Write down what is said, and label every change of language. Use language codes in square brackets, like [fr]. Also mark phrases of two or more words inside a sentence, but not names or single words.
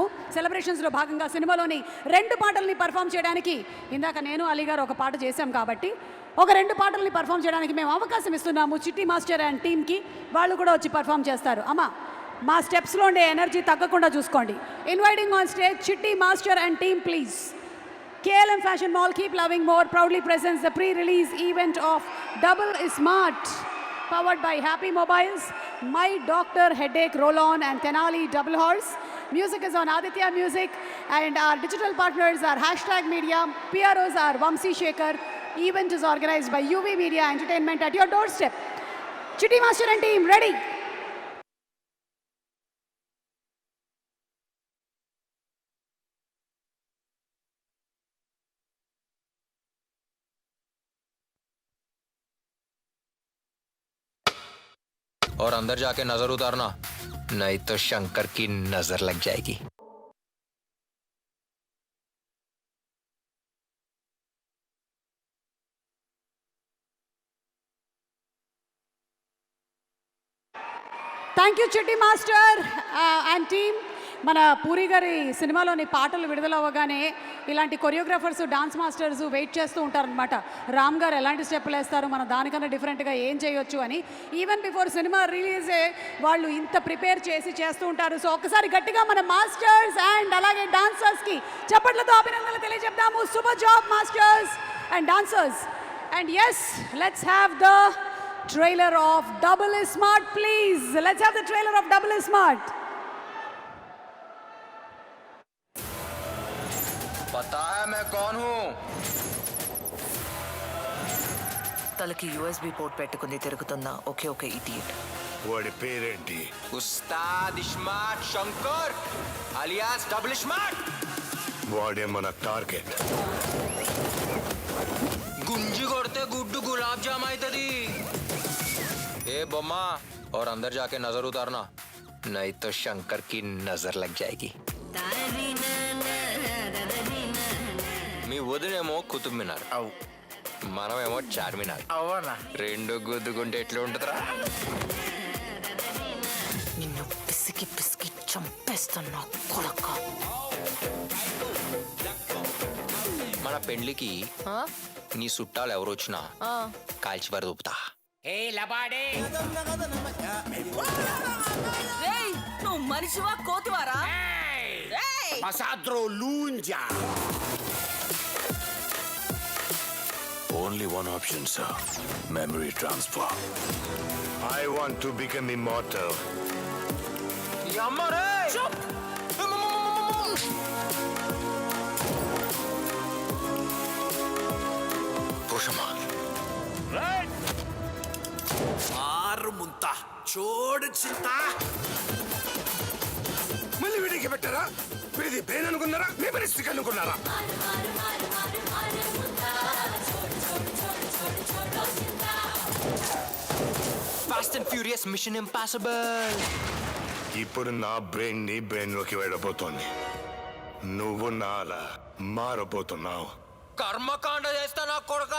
[te] సెలబ్రేషన్స్లో భాగంగా సినిమాలోని 2 పాటల్ని పర్ఫామ్ చేయడానికి, ఇందాక నేను అలీ గారు ఒక పాట చేశాం కాబట్టి ఒక 2 పాటల్ని పర్ఫామ్ చేయడానికి మేము అవకాశం ఇస్తున్నాము చిట్టి మాస్టర్ అండ్ టీమ్కి. వాళ్ళు కూడా వచ్చి పర్ఫామ్ చేస్తారు. అమ్మ మా స్టెప్స్లో ఉండే ఎనర్జీ తగ్గకుండా చూసుకోండి. [en] Inviting on stage Chitti Master and team please. KLM Fashion Mall, keep loving more, proudly presents the pre-release event of Double Smart, powered by Happy Mobiles, My Doctor Headache Roll-On and Tenali Double Horse. Music is on Aditya Music and our digital partners are #Media. PROs are Vamsi Shekhar. Event is organized by UV Media Entertainment at your doorstep. Chitti Master and team, ready? [hi] और अंदर जाके नजर उतारना, नहीं तो शंकर की नजर लग जाएगी. [en] Thank you Chitti Master and team. [te] మన పూరి గారి సినిమాలోని పాటలు విడుదలవ్వగానే ఇలాంటి కొరియోగ్రాఫర్స్, [en] dance masters [te] వెయిట్ చేస్తూ ఉంటారనమాట. రామ్ గారు ఎలాంటి స్టెప్పులు వేస్తారు, మనం దానికన్నా డిఫరెంట్గా ఏం చేయొచ్చు అని. [en] even before [te] సినిమా రిలీజే వాళ్ళు ఇంత ప్రిపేర్ చేసి చేస్తూ ఉంటారు. సో ఒక్కసారి గట్టిగా మన మాస్టర్స్ అండ్ అలాగే డాన్సర్స్కి చప్పట్లతో అభినందనలు తెలియజెప్దాము. [en] Super job masters and dancers. and yes, let's have the trailer of Double Smart, please. Let's have the trailer of Double Smart. [hi] पता है मैं कौन हूँ? [te] తలకి USB పోర్ట్ పెట్టుకుని తిరుగుతున్న ఒకే ఒక ఇడియట్. వాడి పేరేంటి? ఉస్తాద్ స్మార్ట్ శంకర్ అలియాస్ డబుల్ స్మార్ట్. వాడే మన టార్గెట్. గుంజి కొడితే గుడ్డు గులాబ్ జామ్ అవుతుంది. ए बम्मा, और अंदर जाके नजर उतारना, नहीं तो शंकर की नजर लग जाएगी. మీ వదినేమో కుతుబ్ మినార్, మనమేమో చార్మినార్. అవునా? 2 గుద్దుకుంటే ఎట్లా ఉంటుందిరా? నిన్ను పిసికి పిసికి చంపేస్తున్నా కొడక. మన పెండ్లికి నీ చుట్టాలు ఎవరు వచ్చినా కాల్చి పరదూపుతా. నువ్వు మనిషివా కోతివారా? [en] Only one option, sir. Memory transfer. I want to become immortal. [te] యమ్మరే! పుషమాన్. మారు ముంత చోడు చింత. మళ్ళీ వీడికి పెట్టారా? వీడిది బ్రెయిన్ అనుకున్నారా? మెమరీస్టిక్ అనుకున్నారా? Fast and Furious Mission Impossible. ఇప్పుడు నా బ్రెయిన్ నీ బ్రెయిన్ లోకి వెళ్ళబోతోంది. నువ్వు నాలా మారబోతున్నావు. కర్మకాండ చేస్తా నా కొడుకా.